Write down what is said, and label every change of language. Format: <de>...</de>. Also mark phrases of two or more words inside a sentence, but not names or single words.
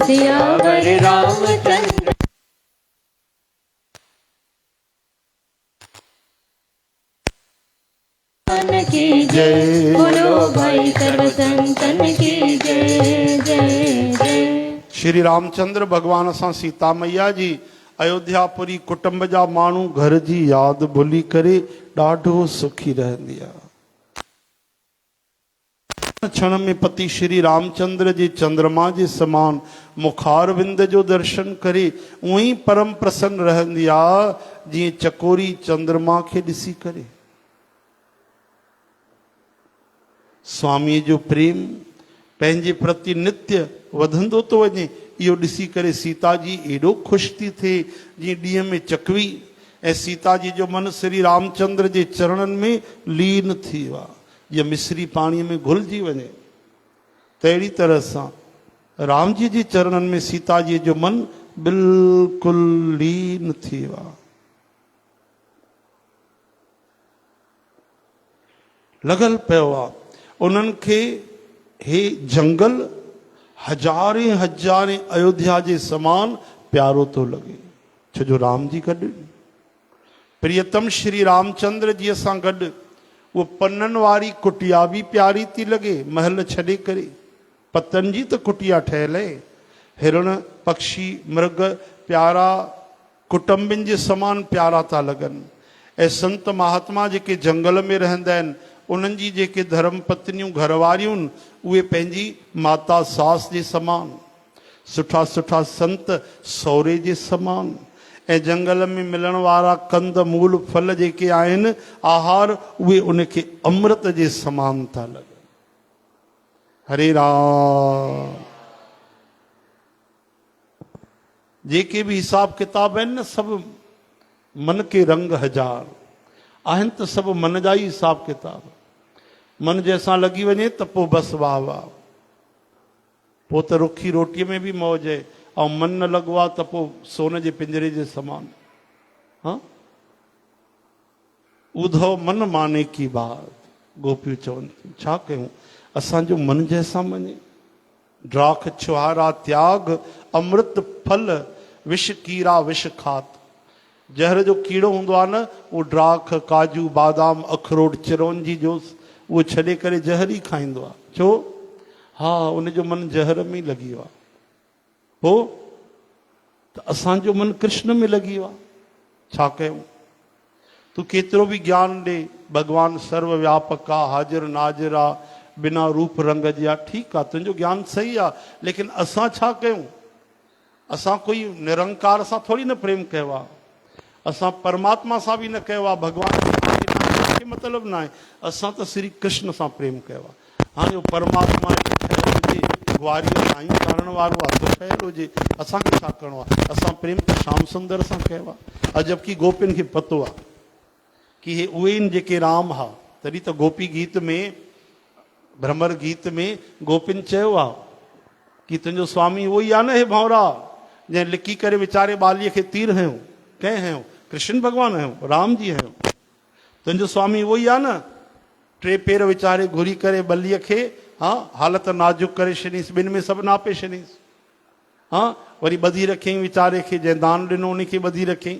<hi>सियावर रामचंद्र की जय, बोलो भाई सर्व संतन की जय जय जय।</hi> <sd>श्री रामचंद्र भगवान सां सीता मैया जी अयोध्यापुरी कुटुंब जा माण्हू घर जी यादि भुली करे ॾाढो सुखी रहंदी आहे। क्षण में पति श्री रामचंद्र जे चंद्रमा जे समान मुखार विंद जो दर्शन करे उही परम प्रसन्न रहंदी आहे जीअं चकोरी चंद्रमा खे ॾिसी करे। स्वामी जो प्रेम पंहिंजे प्रति नित्य वधंदो थो वञे, इहो ॾिसी करे सीता जी एॾो ख़ुशि थी थिए जीअं ॾींहं में चकवी ऐं सीता जी जो मन श्री रामचंद्र जे चरणनि में लीन थी वियो आहे, या मिश्री पाणीअ में घुलिजी वञे। तहिड़ी तरह सां राम जी जे चरणनि में सीता जी जो मन बिल्कुलु लीन थी वियो आहे। लॻल पियो आहे उन्हनि खे हे जंगल हज़ारे हज़ारे अयोध्या जे समान प्यारो थो लॻे, छो जो राम जी गॾु प्रियतम श्री रामचंद्र जीअ सां गॾु वो पन्ननि वारी कुटिया भी प्यारी थी लगे, महल छॾे करे पतन जी त कुटिया ठहियल आहे। हिरण पक्षी मृग प्यारा कुटुंबिन जे समान प्यारा था लॻनि ऐं संत महात्मा जेके जंगल में रहंदा आहिनि उन्हनि जी जेके धर्म पत्नियूं घरवारियूं उहे पंहिंजी माता सास जे समान, सुठा सुठा संत सौरे जे समान ऐं जंगल में मिलण वारा कंद मूल फल जेके आहिनि आहार उहे उनखे अमृत जे समान था लॻनि। हरे राम। जेके भी हिसाब किताब आहिनि न, सभु</sd> <hi>मन के रंग हजार</hi> <sd>आहिनि, त सभु मन जा ई हिसाब किताब। मन जंहिंसां लॻी वञे त पोइ बसि वाह वाह, पोइ त रुखी रोटीअ में बि मौज आहे, ऐं मन न लॻो आहे त पोइ सोन जे पिंजरे जे समान। हाँ, ॿुधो</sd> <hi>मन माने की बात,</hi> <sd>गोपियूं चवनि थियूं छा कयूं, असांजो मन जंहिंसां मञे।</sd> <hi>ड्राख छुहारा त्याग अमृत फल, विष कीड़ा विष खात।</hi> <sd>जहर जो कीड़ो हूंदो आहे न, उहो ड्राख काजू बादाम अखरोट चिरौंजी जो उहो छॾे करे जहर ई खाईंदो आहे। छो? हा, उनजो मन जहर में लॻी वियो आहे। पोइ त असांजो मन कृष्ण में लॻी वियो आहे। छा कयूं? तूं केतिरो बि ज्ञान ॾे, भॻवानु सर्वव्यापक आहे, हाज़िर नाज़िर आहे, बिना रूप रंग जी आहे, ठीकु आहे, तुंहिंजो ज्ञान सही आहे, लेकिन असां छा कयूं? असां कोई निरंकार सां थोरी न प्रेम कयो आहे, असां परमात्मा सां बि न कयो आहे, भॻवान खे मतिलबु न आहे, असां त श्री कृष्ण सां प्रेम कयो आहे। हाणे उहो परमात्मा ठहियलु हुजे, ग्वारियूं साईं करण वारो आहे त ठहियलु हुजे, असांखे छा करिणो आहे? असां प्रेम त श्याम सुंदर सां कयो आहे। ऐं जबकि गोपियुनि खे पतो आहे कि हे उहे आहिनि जेके राम हा। तॾहिं त गोपी गीत में, भ्रमर गीत में गोपियुनि चयो आहे कि तुंहिंजो स्वामी उहो ई आहे न, हे भंवरा जंहिं लिकी करे वीचारे ॿालीअ खे तीर हयो। कंहिं हयो? कृष्ण भॻवानु हयो, राम जी हयो। तुंहिंजो स्वामी उहो ई आहे न, टे पेर वीचारे घुरी करे ॿलीअ खे, हा, हालत नाज़ुक करे छॾींसि, ॿिनि में सभु नापे छॾींसि, हा, वरी ॿधी रखियईं वीचारे खे, जंहिं दान ॾिनो उन खे ॿधी रखियईं।</sd>